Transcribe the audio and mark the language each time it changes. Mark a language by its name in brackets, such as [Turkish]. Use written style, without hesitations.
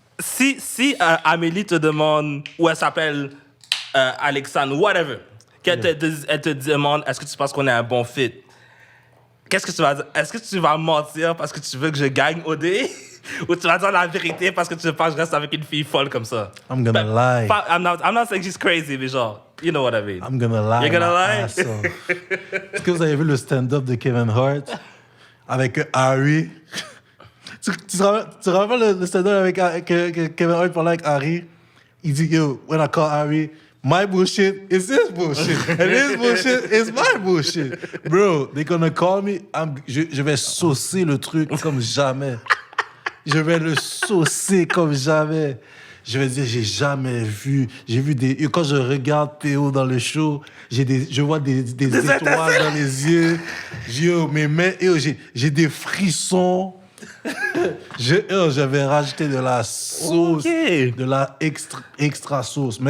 [French] Si Amélie te demande, ou elle s'appelle Alexandre, whatever, elle te demande, est-ce que tu penses qu'on est un bon fit? Qu'est-ce que tu vas dire? Est-ce que tu vas mentir parce que tu veux que je gagne OD? Ou tu vas dire la vérité parce que tu veux pas que je reste avec une fille folle comme ça? [English] I'm gonna lie. I'm not saying she's crazy, [French] mais genre, [English] you know what I mean. I'm gonna lie. You're gonna lie? [French] Est-ce que vous avez vu le stand-up de Kevin Hart avec Harry? Tu te rappelles le stand-up avec que Kevin Hart parlait avec Harry? Il dit, [English] yo, when I call Harry, my bullshit is his bullshit. And his bullshit is my bullshit. Bro, they're gonna call me. [French] Je vais saucer le truc comme jamais. Je vais le saucer comme jamais. Je vais dire, j'ai jamais vu. J'ai vu des. Quand je regarde Théo dans le show, je vois des étoiles dans les yeux. Yo, mes mains, j'ai des frissons. J'avais rajouté de la sauce, de la extra sauce.